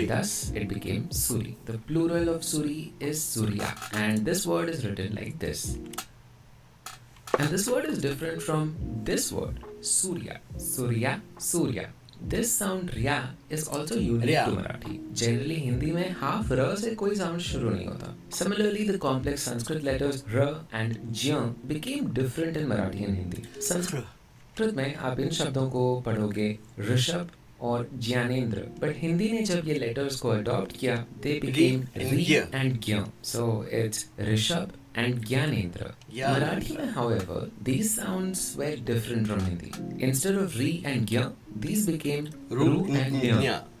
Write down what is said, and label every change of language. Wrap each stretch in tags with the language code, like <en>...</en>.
<en>And thus it became Suri. The plural of Suri is Surya. And this word is written like this. And this word is different from this word, Surya. Surya, Surya. This sound Rya is also unique to Marathi.</en> <hi>Generally, Hindi में half R से कोई sound शुरू नहीं होता.</hi> <en>Similarly, the complex Sanskrit letters R and Jya became different in Marathi and Hindi.</en> <hi>Sanskrit में आप इन शब्दों को पढ़ोगे ऋषभ और ज्ञानेंद्र. But Hindi ने जब ये letters को adopt किया,</hi> <en>they became Ri and Gya. So it's Rishabh and Gyanendra. Marathi mein, however, these sounds were different from Hindi. Instead of Ri and Gya, these became Ru and Nya.</en>